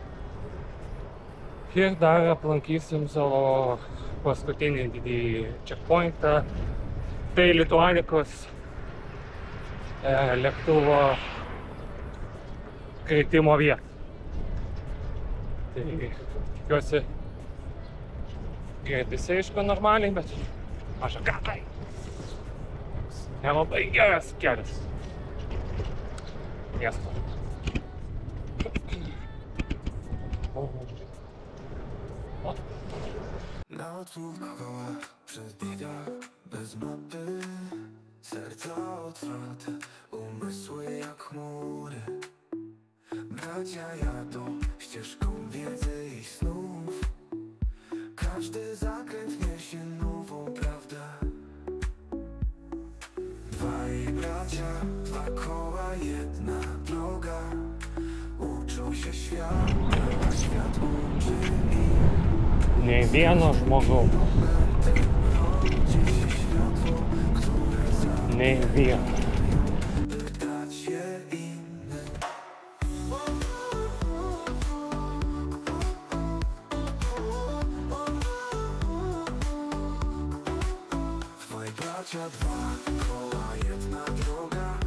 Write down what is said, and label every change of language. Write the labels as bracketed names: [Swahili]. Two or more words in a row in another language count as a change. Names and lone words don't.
[Lithuanian] Ir dar aplankysim savo paskutinį didįjį checkpointą, tai Lituanikos lėktuvo kritimo vietą. Tai tikiuosi greitai aišku normaliai, bet maža gatai. Nelabai geras kelias. Miesto. [Polish] Na odsłówkach przebiega bez mapy, serca otwarte, umysły jak chmury. Bracia jadą ścieżką wiedzy i snów. Każdy zakręt niesie nową prawdę. Dwaj bracia, dwa koła, jedna droga. Uczą się świata, a świat uczy ich. [Lithuanian] Nei vieno žmogaus. Nei vieno. [Polish] Dwa koła, jedna droga.